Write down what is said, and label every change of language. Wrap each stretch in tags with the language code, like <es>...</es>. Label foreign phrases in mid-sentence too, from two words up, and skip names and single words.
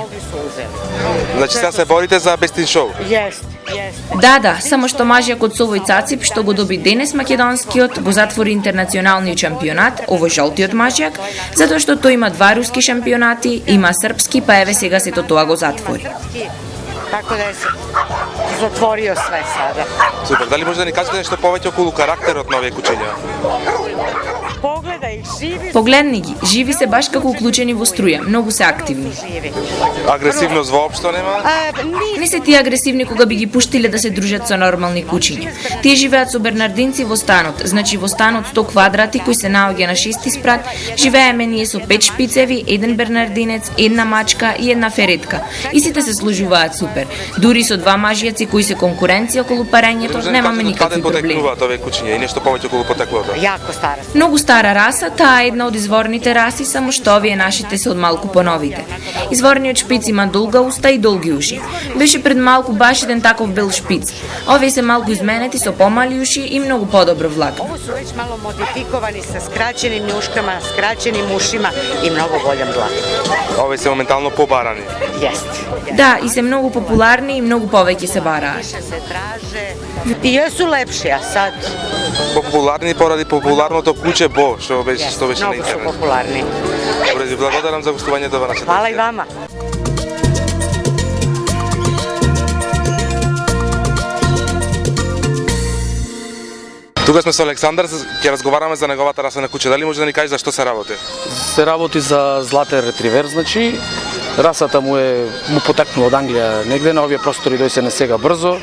<mk>Значи сега се борите за Best in Show?</mk> <sr>Jest.</sr> <mk>Да, само што мажјакот со овој цацип што го доби денес македонскиот, го затвори интернационалниот шампионат, овој жолтиот мажјак, затоа што тој има 2 руски шампионати, има српски, па еве сега сето тоа го затвори.</mk> <sr>Tako da je se zatvorio sve sada.</sr> <mk>Супер, дали може да ни кажете нешто повеќе околу карактерот на овие кучиња?</mk> <sr>Pogledaj ih, živi</sr> <mk>Погледни ги, живи се баш како уклучени во струја, многу се активни.</mk> <sr>živi.</sr> <mk>Агресивност воопшто нема? Не се тие агресивни кога би ги пуштиле да се дружат со нормални кучиња. Тие живеат со бернардинци во станот, значи во станот 100 квадрати кој се наоѓа на 6 спрат, живееме ние со 5 шпицеви, еден бернардинец, една мачка и една феретка. И сите се сложуваат супер. Дури со 2 мажјаци кои се конкуренција околу парењето, немаме никакви проблеми. Каде потекнуваат овие кучиња и нешто повеќе околу потеклото?</mk> <sr>Jako stara.</sr> <mk>Многу стара раса, таа е една од изворните раси, само што овие нашите се од малку поновите. Изворниот шпиц има долга уста и долги уши. Беше пред малку баш еден таков бел шпиц. Овие се малку изменети со помали уши и многу подобро влакно.</mk> <sr>Ovo su već malo modifikovani sa skraćenim njuškama, skraćenim ušima i mnogo boljom dlakom.</sr> <mk>Овие се моментално побарани.</mk> <sr>Jest.</sr> <mk>Да, и се многу популарни и многу повеќе се бараат.</mk> <sr>Više se traže. I jesu lepši, a sad</sr> <mk>Популарни поради популарното куче Бо, што беше на</mk> <sr>mnogo su</sr> <mk>интернет.</mk> <sr>popularni.</sr> <mk>Добре, ви благодарам за гостувањето во нашата.</mk> <sr>Hvala i vama.</sr> <mk>Тука сме со Александар, ќе разговараме за неговата раса на куче. Дали може да ни каже за што се работи? Се работи за златен ретривер, значи расата му потекнува од Англија негде, на овие простори дојде сега брзо.</mk>